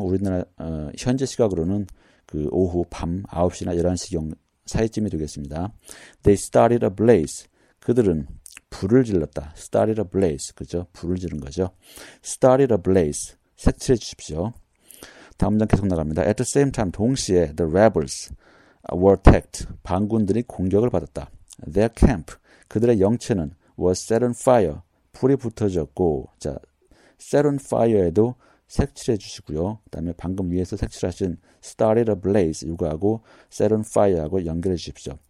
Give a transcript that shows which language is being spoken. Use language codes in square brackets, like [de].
[ko] 우리나라 현재 시각으로는 그 오후 밤 9시나 11시경 사이쯤이 되겠습니다. [en] They started a blaze. [ko] 그들은 불을 질렀다. [en] Started a blaze. [ko] 그죠? 불을 지른 거죠. [en] Started a blaze. [ko] 색칠해 주십시오. 다음 문장 계속 나갑니다. [en] At the same time, [ko] 동시에 [en] the rebels were attacked. [ko] 반군들이 공격을 받았다. [en] Their camp. [ko] 그들의 영체는 [en] was set on fire. [ko] 불이 붙어졌고, 자, set on fire에도 색칠해 주시고요. 그 다음에 방금 위에서 색칠하신 [en] started a blaze [ko] 이거하고 set on fire하고 연결해 주십시오.